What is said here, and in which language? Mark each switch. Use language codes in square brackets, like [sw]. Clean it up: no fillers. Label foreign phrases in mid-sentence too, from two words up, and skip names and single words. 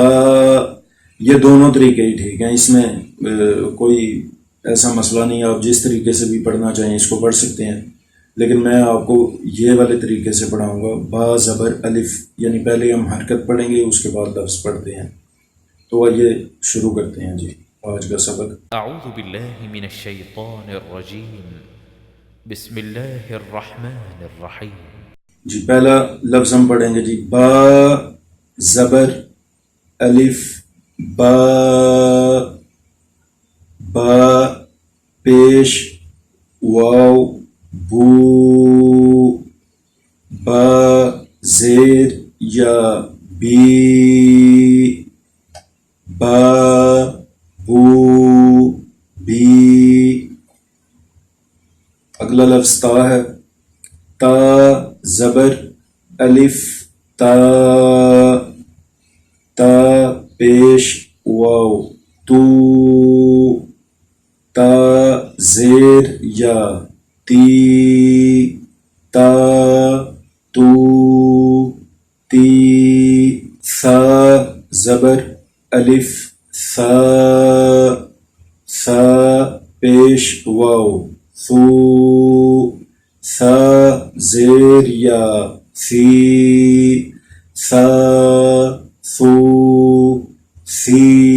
[ur] یہ دونوں طریقے ہی ٹھیک ہیں، اس میں کوئی ایسا مسئلہ نہیں، آپ جس طریقے سے بھی پڑھنا چاہیں اس کو پڑھ سکتے ہیں، لیکن میں آپ کو یہ والے طریقے سے پڑھاؤں گا، با، زبر، الف، یعنی پہلے ہم حرکت پڑھیں گے اس کے بعد لفظ پڑھتے ہیں۔ تو آئیے شروع کرتے ہیں جی آج کا سبق۔ [ar] اعوذ باللہ من الشیطان الرجیم، بسم اللہ الرحمن الرحیم۔ [ur] جی پہلا لفظ ہم پڑھیں گے جی، با، زبر، الف، با، با، پیش، واو، بو، با، زیر یا بی، با بو بی. اگلا لفظ تا ہے. تا زبر الف تا تا پیش واو تو. تا زیر یا تی تا تو تی. ثا زبر الف ثا ثا پیش واو ثو. ثا زیر یا ثی ثا ثو ثی.